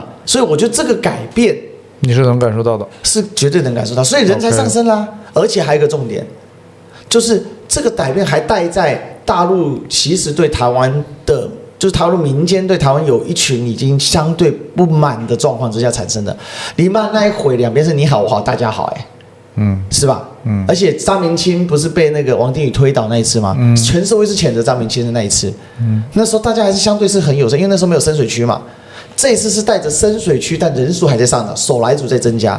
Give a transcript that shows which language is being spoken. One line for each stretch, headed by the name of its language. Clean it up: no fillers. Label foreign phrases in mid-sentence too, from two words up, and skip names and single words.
Chinese: 所以我覺得這個改變你是能感受到的，是絕對能感受到，所以人才上升啦。而且還有一個重點，就是這個改變還帶在大陸其實對台灣的，就是台灣民間對台灣有一群已經相對不滿的狀況之下產生的。黎曼那一回，兩邊是你好我好大家好，是吧？而且張明清不是被那個王定宇推倒那一次嗎？全社會是譴責張明清的那一次。那時候大家還是相對是很友善，因為那時候沒有深水區嘛。這一次是帶着深水區，但人數還在上漲，手來族在增加。